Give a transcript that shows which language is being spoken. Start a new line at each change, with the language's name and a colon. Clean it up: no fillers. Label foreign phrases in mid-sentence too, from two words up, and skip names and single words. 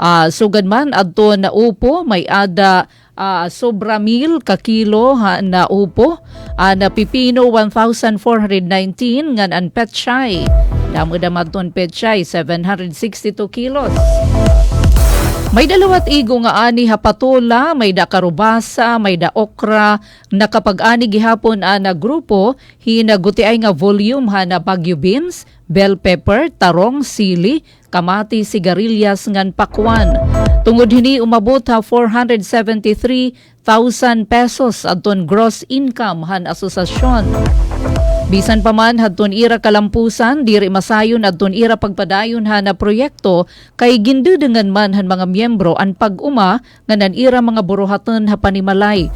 Waray: Sugad man adto na upo may ada sobra 1,000 ka kilo na upo, na pipino 1,419 ngan an petchay. Damo-damo ton petchay 762 kilos. May dalawat igo nga ani hapatola, may da karubasa, may da okra, nakapag-ani gihapon na grupo, hinaguti ay nga volume na bagyo beans,
English: bell pepper,
Waray: tarong, sili, kamati, sigarilyas ngan pakwan. Tungod hini umabot 473,000 pesos adton
English: gross income
Waray: han asosasyon. Bisan pa man hadton ira kalampusan, diri masayon adton ira pagpadayon na proyekto kay gindudengan man han mga miyembro an pag-uma nga nan ira mga buruhaton ha panimalay.